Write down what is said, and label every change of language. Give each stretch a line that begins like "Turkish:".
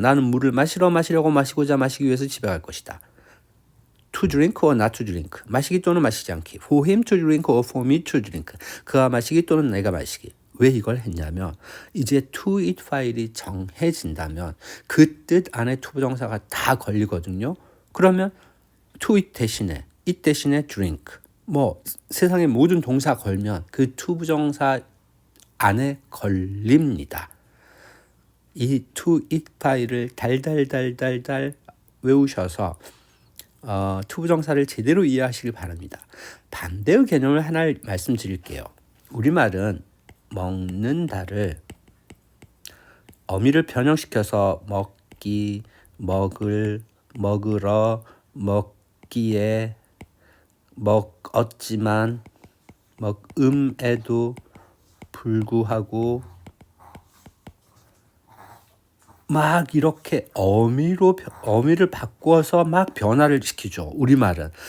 Korean: 나는 물을 마시기 위해서 집에 갈 것이다.
English: To drink or not to drink.
Korean: 마시기 또는 마시지 않기.
English: For him to drink or for me to drink.
Korean: 그가 마시기 또는 내가 마시기. 왜 이걸 했냐면 이제 to it 파일이 정해진다면 그 뜻 안에 to 부정사가 다 걸리거든요. 그러면 to it 대신에 drink. 세상의 모든 동사 걸면 그 to 부정사 안에 걸립니다. 이 to it 파일을 달달달달달 외우셔서 to 부정사를 제대로 이해하시길 바랍니다. 반대의 개념을 하나 말씀드릴게요. 우리말은 먹는다를 어미를 변형시켜서 먹기, 먹을, 먹으러, 먹기에, 먹었지만, 먹음에도 불구하고 막 이렇게 어미를 바꿔서 막 변화를 시키죠. 우리말은.